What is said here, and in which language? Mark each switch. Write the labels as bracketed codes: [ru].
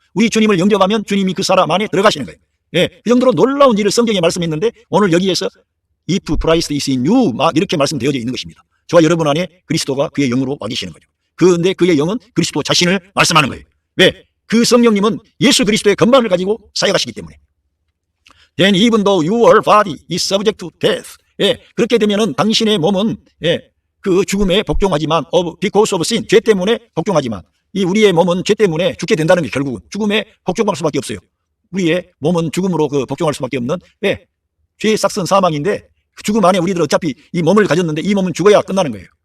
[ko] 우리 주님을 영접하면 주님이 그 사람 안에 들어가시는 거예요. 예, 그 정도로 놀라운 일을 성경에 말씀했는데 오늘 여기에서 [en] If Christ is in you [ko] 막 이렇게 말씀되어져 있는 것입니다. 저와 여러분 안에 그리스도가 그의 영으로 와 계시는 거죠. 그런데 그의 영은 그리스도 자신을 말씀하는 거예요. 왜? 그 성령님은 예수 그리스도의 건반을 가지고 사역하시기 때문에. [en] Then even though your body is subject to death. [ko] 예, 그렇게 되면은 당신의 몸은, 예, 그 죽음에 복종하지만 [en] because of sin, [ko] 죄 때문에 복종하지만 이 우리의 몸은 죄 때문에 죽게 된다는 게 결국은 죽음에 복종할 수밖에 없어요. 우리의 몸은 죽음으로 복종할 수밖에 없는, 왜? 죄의 싹은 사망인데 죽음 안에 우리들 어차피 이 몸을 가졌는데 이 몸은 죽어야 끝나는 거예요.